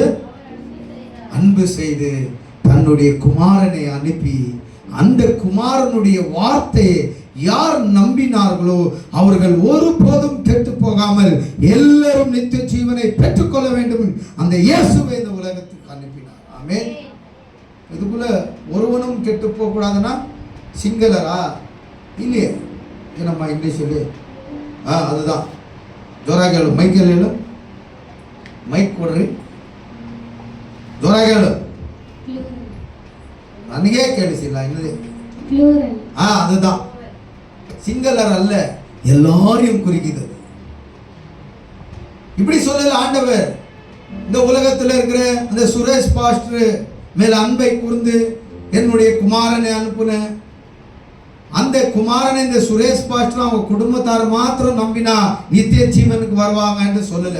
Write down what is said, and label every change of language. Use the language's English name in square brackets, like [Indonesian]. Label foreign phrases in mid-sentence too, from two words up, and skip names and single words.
[Tamil] அன்பு செய்து தன்னுடைய குமாரனை அனுப்பி, அந்த குமாரனுடைய வார்த்தையை யார் நம்பினார்களோ அவர்கள் ஒருபோதும் கெட்டு போகாமல் எல்லாரும் நித்திய ஜீவனை பெற்றுக்கொள்ள வேண்டும் அந்த இயேசுவை இந்த உலகத்துக்கு அனுப்பினார். ஆமென். இதுக்குள்ள ஒருவனும் கெட்டு போக கூடாதுன்னா சிங்களரா இல்லையே? [Kannada] ಏನಮ್ಮ ಇಂಗ್ಲೀಷಲ್ಲಿ? அதுதான். ಜೋರಾಗಿ ಹೇಳು, ಮೈಕಲ್ಲಿ ಹೇಳು, ಮೈಕ್ ಕೊಡ್ರಿ, ಜೋರಾಗಿ ಹೇಳು, ನನಗೇ ಕೇಳಿಸಿಲ್ಲ ಇನ್ನದೇ. [Tamil] அதுதான். சிங்களர் அல்ல, எல்லாரையும் குறிக்கிறது. இப்படி சொல்லல ஆண்டவர். இந்த உலகத்தில் இருக்கிற அந்த சுரேஷ் பாஸ்டர் மேல அன்பை கூர்ந்து என்னுடைய குமாரனை அனுப்புன அந்த குமாரனை இந்த சுரேஷ் பாஸ்டர் அவங்க குடும்பத்தார் மாத்திரம் நம்பினா நித்திய ஜீவனுக்கு வருவாங்கன்னு சொல்லல.